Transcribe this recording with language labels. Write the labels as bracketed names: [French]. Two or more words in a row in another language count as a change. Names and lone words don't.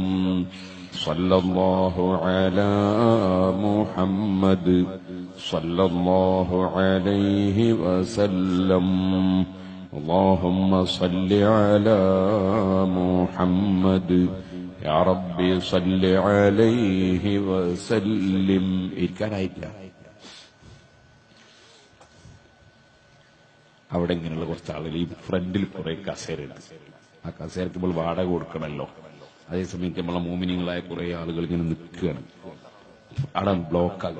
[Arabic] صلى الله على محمد صلى الله عليه وسلم. اللهم صل على محمد يا ربي صل عليه وسلم. [Malayalam] അവിടെ ഇങ്ങനെയുള്ള കുറച്ച് ആളുകൾ ഈ ഫ്രണ്ടിൽ കുറെ കസേരയുണ്ട്. ആ കസേരക്ക് നമ്മൾ വാടക കൊടുക്കണമല്ലോ. അതേസമയത്ത് നമ്മളെ മോമിനികളായ കുറെ ആളുകൾ ഇങ്ങനെ നിൽക്കുകയാണ്. അവിടെ ബ്ലോക്കാകും.